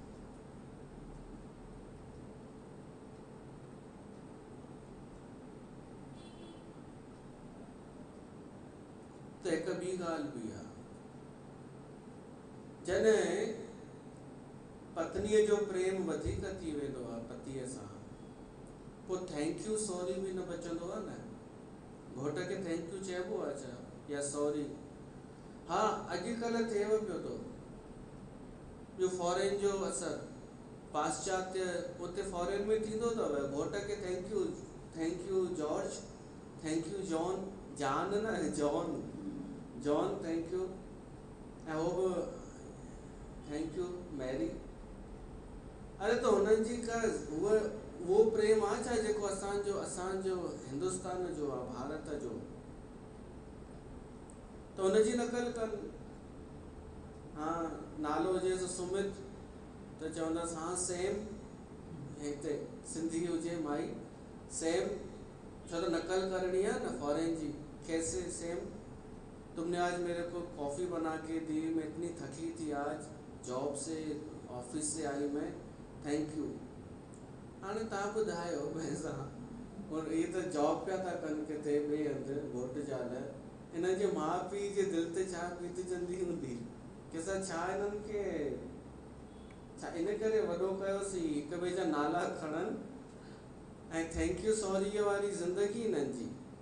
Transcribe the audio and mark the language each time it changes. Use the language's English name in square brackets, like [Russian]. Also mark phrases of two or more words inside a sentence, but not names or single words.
[Sindhi] त हिक ॿी ॻाल्हि बि आहे, जॾहिं पत्नीअ जो प्रेम वधीक थी वेंदो आहे पतीअ सां, पोइ [English] thank you sorry [Sindhi] बि न बचंदो आहे न। घोट खे [English] thank you [Sindhi] चइबो आहे छा, या सॉरी? हा, अॼुकल्ह थिएव पियो थो। ॿियो फॉरेन जो असर, पाश्चात्य, उते फॉरेन में थींदो अथव, घोट खे [English] thank you George, thank you John, [Sindhi] जान न, [English] John thank you, [Sindhi] ऐं हो बि [English] thank you Mary. [Sindhi] अरे त हुननि जी का उहो प्रेम आहे छा जेको असांजो हिंदुस्तान जो आहे, भारत जो? त हुनजी नकल कनि। हाँ, नालो हुजेसि सुमित त चवंदासीं हाँ सेम, हिते सिंधी हुजे माई सेम, छो त नकल करणी आहे न फॉरेन जी। [Hindi] कैसे सेम, तुमने आज मेरे को कॉफ़ी बना के दी, मैं इतनी थकी थी आज जॉब से, ऑफिस से आई मैं, [English] thank you. [Sindhi] हाणे तव्हां ॿुधायो भैंसा, और इहे त जॉब पिया था कनि किथे ॿिए हंधि, घोट ज़ाल, हिननि जे माउ पीउ जे दिलि ते छा बीतजंदी हूंदी? कंहिंसां छा हिननि खे छा इन करे वॾो कयोसीं हिक ॿिए जा नाला खणनि ऐं [English] thank you [Sindhi] सॉरीअ वारी ज़िंदगी हिननि जी।